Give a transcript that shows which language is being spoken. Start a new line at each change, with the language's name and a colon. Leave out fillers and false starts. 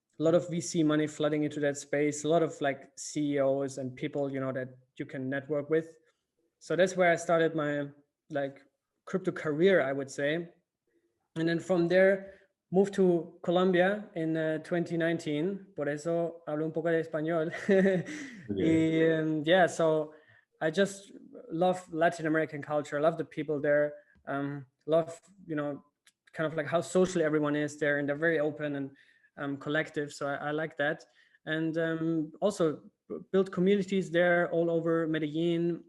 English: A lot of VC money flooding into that space, a lot of like CEOs and people that you can network with. So that's where I started my like crypto career, I would say. And then from there, moved to Colombia in 2019.
Spanish: Por eso hablo un poco de español.
English: Okay. Yeah, so I just love Latin American culture. I love the people there. Love, kind of like how social everyone is there, and they're very open and collective. So I like that. And also built communities there all over Medellin.